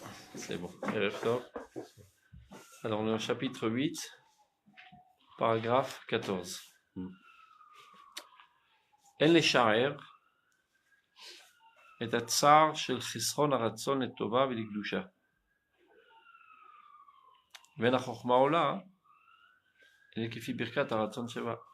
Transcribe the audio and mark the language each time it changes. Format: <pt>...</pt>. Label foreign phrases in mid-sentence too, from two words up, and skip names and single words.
<fr>C'est bon. Alors, on est au chapitre 8, paragraphe 14.</fr> <he>אין לשער את הצער של חסרון הרצון לטובה ולקדושה. ואין החוכמה עולה, אלא כפי ברכת הרצון שבה.</he>